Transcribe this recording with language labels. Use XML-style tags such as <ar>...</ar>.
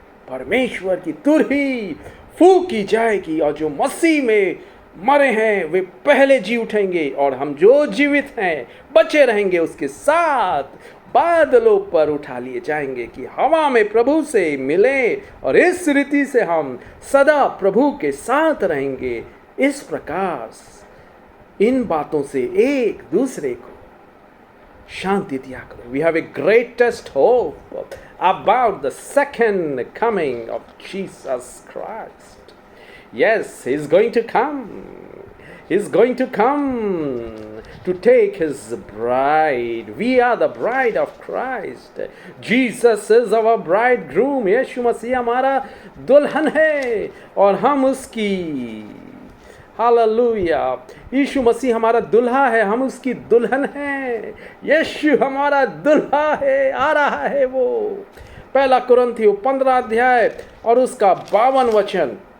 <hi>परमेश्वर की तुरही फूकी जाएगी और जो मसीह में मरे हैं वे पहले जी उठेंगे और हम जो जीवित हैं बचे रहेंगे उसके साथ बादलों पर उठा लिए जाएंगे कि हवा में प्रभु से मिले और इस रीति से हम सदा प्रभु के साथ रहेंगे। इस प्रकार इन बातों से एक दूसरे को शांति दिया करो।</hi> <en>We have a greatest hope about the second coming of Jesus Christ. Yes, He's going to come. He's going to come to take His bride. We are the bride of Christ. Jesus is our bridegroom.</en> <hi>यीशु मसीह हमारा दुल्हन है और हम उसकी। Hallelujah. यीशु मसीह हमारा दुल्हा है, हम उसकी दुल्हन हैं। यीशु हमारा दुल्हा है, आ रहा है वो। पहला कुरिन्थियों 15 अध्याय और उसका 52 वचन।</hi>